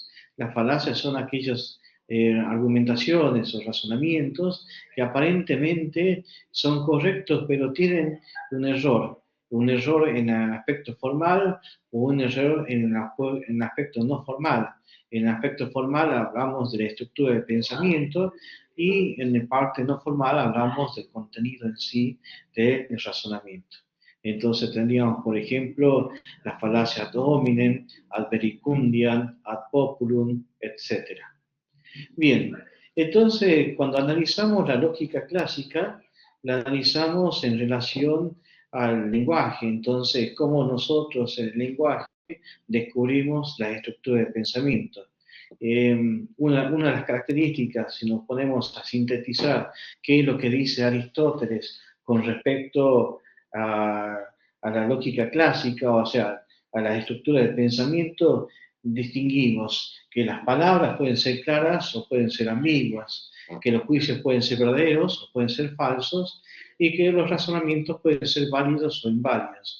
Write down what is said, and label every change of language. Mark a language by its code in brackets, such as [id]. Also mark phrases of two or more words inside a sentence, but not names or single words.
[es] Las falacias son aquellas argumentaciones o razonamientos que aparentemente son correctos, pero tienen un error en el aspecto formal o un error en el aspecto no formal. En el aspecto formal hablamos de la estructura del pensamiento y en la parte no formal hablamos del contenido en sí del razonamiento. Entonces tendríamos, por ejemplo, las falacias [la] ad hominem, ad verecundiam, ad populum, [es] etc. Bien, entonces cuando analizamos la lógica clásica, la analizamos en relación al lenguaje. Entonces, cómo nosotros en el lenguaje descubrimos la estructura del pensamiento. Una de las características, si nos ponemos a sintetizar qué es lo que dice Aristóteles con respecto a la lógica clásica, o sea, a la estructura del pensamiento, distinguimos que las palabras pueden ser claras o pueden ser ambiguas, que los juicios pueden ser verdaderos o pueden ser falsos, y que los razonamientos pueden ser válidos o inválidos.